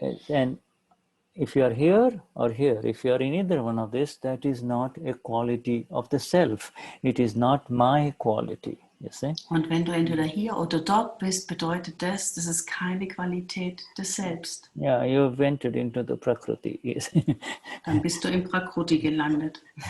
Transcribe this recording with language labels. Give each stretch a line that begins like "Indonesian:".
English: And if you are here or here, if you are in either one of this, that is not a quality of the self. It is not my quality, you see.
German: Und wenn du entweder hier oder dort bist, bedeutet das, das ist keine Qualität des Selbst.
English: Yeah, you have entered into the prakriti. Yes.
German: Dann bist du im Prakriti gelandet.